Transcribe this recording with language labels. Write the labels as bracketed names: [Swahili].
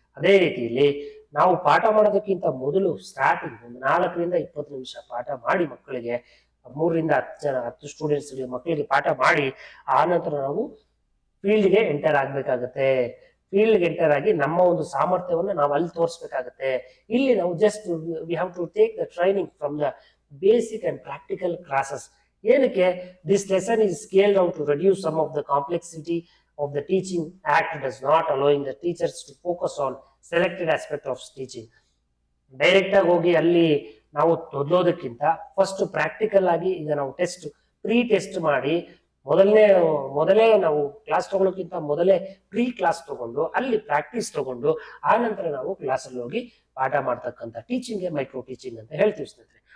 [Kannada] ಅದೇ ರೀತಿಯಲ್ಲಿ ನಾವು ಪಾಠ ಮಾಡೋದಕ್ಕಿಂತ ಮೊದಲು ಸ್ಟಾರ್ಟಿಂಗ್ ಒಂದು 4 ರಿಂದ 20 ನಿಮಿಷ ಪಾಠ ಮಾಡಿ ಮಕ್ಕಳಿಗೆ, 3 ರಿಂದ 10 ಸ್ಟೂಡೆಂಟ್ಸ್ ಮಕ್ಕಳಿಗೆ ಪಾಠ ಮಾಡಿ, ಆ ನಂತರ ನಾವು ಫೀಲ್ಡ್ಗೆ ಎಂಟರ್ ಆಗ್ಬೇಕಾಗತ್ತೆ. ಫೀಲ್ಡ್ಗೆ ಎಂಟರ್ ಆಗಿ ನಮ್ಮ ಒಂದು ಸಾಮರ್ಥ್ಯವನ್ನು ನಾವು ಅಲ್ಲಿ ತೋರಿಸ್ಬೇಕಾಗತ್ತೆ. ಇಲ್ಲಿ ನಾವು [English] Just we have to take the training from the basic and practical classes. [Kannada] ಏನಕ್ಕೆ? [English] This lesson is scaled down to reduce some of the complexity of the teaching act, does not allowing the teachers to focus on selected aspect of teaching. [Kannada] Direct ಆಗಿ ಹೋಗಿ ಅಲ್ಲಿ ನಾವು ಓದೋದಕ್ಕಿಂತ first practical ಆಗಿ, ಈಗ ನಾವು pre test ಮಾಡಿ ಮೊದಲೇ ನಾವು ಕ್ಲಾಸ್ ತಗೊಳ್ಳೋಕ್ಕಿಂತ ಮೊದಲೇ ಪ್ರೀ ಕ್ಲಾಸ್ ತಗೊಂಡು ಅಲ್ಲಿ ಪ್ರಾಕ್ಟೀಸ್ ತಗೊಂಡು ಆ ನಂತರ ನಾವು ಕ್ಲಾಸ್ ಅಲ್ಲಿ ಹೋಗಿ ಪಾಠ ಮಾಡ್ತಕ್ಕಂಥ ಟೀಚಿಂಗ್ ಮೈಕ್ರೋ ಟೀಚಿಂಗ್ ಅಂತ ಹೇಳ್ತೀವಿ ಸ್ನೇಹಿತರೆ.